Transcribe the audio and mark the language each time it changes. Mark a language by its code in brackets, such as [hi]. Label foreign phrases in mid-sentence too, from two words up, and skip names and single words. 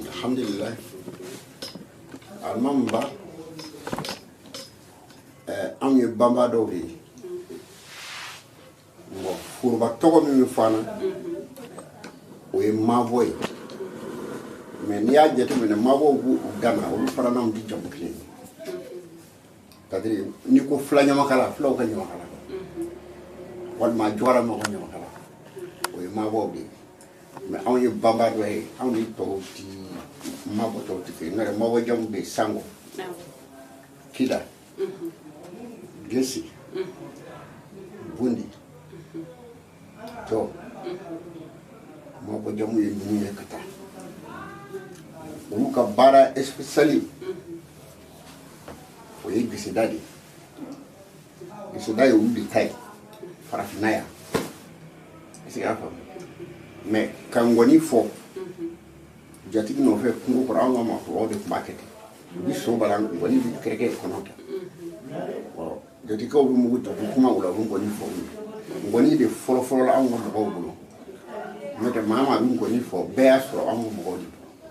[bm] Alhamdulillah Alimami Ba anw ye banba dɔw de ye bon foroba tɔgɔ min bɛ fɔ an na o ye Mabɔ ye mais n'i y'a jateminɛ Mabɔw b'u dan na olu fana n'anw tɛ jamu kelen ye [fr] c'est-à-dire [bm] n'i ko fula ɲamakala fulaw ka ɲamakala walima jɔwara mɔgɔ ɲamakala o ye Mabɔw de ye mais anw ye banba dɔ ye anw ni tɔw ti Mabɔ tɔw tɛ kelen n'o tɛ Mabɔ jamu bɛ Sango Kida Gesi Bundi to Mabɔ jamu ye ninnu ye ka taa olu ka baara spéciale o ye geseda de geseda ye olu de ta ye farafinna yan [fr] est-ce que [bm] y'a faamu mais ka ngɔni fɔ jatigi nɔfɛ kungo kɔrɔ anw ka maakɔrɔbaw de tun b'a kɛ ten u bi so bala ngɔni bi kɛrɛkɛ kɔnɔ tan jatikaw bɛ mugu ta k'u kuma o la u bɛ ngɔni fɔ ngɔni de fɔlɔfɔlɔ la anw ka mɔgɔw bolo n'o tɛ maa maa bɛ ngɔni fɔ bɛɛ y'a sɔrɔ anw ka mɔgɔw de bolo